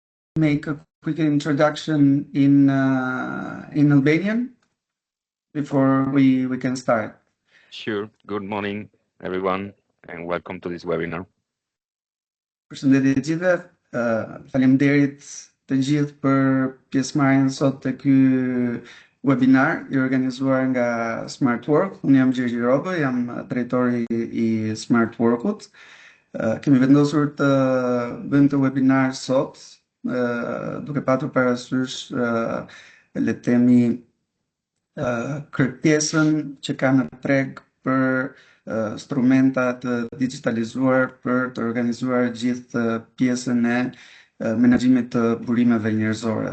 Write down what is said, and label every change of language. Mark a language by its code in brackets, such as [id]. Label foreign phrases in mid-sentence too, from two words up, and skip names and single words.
[en] make a quick introduction in Albanian before we can start? Sure. Good morning, everyone, and welcome to this webinar. [sq] Përshëndetje të gjithëve. Faleminderit të gjithë për pjesëmarrjen sot të ky webinar i organizuar nga Smart Work. Unë jam Gjergj Robë, jam drejtori i Smart Workut. Kemi vendosur të bëjmë të webinar sot, duke patur parasysh le të themi kërkesën që ka në treg për instrumenta të digitalizuar për të organizuar gjithë pjesën e menaxhimit të burimeve njerëzore.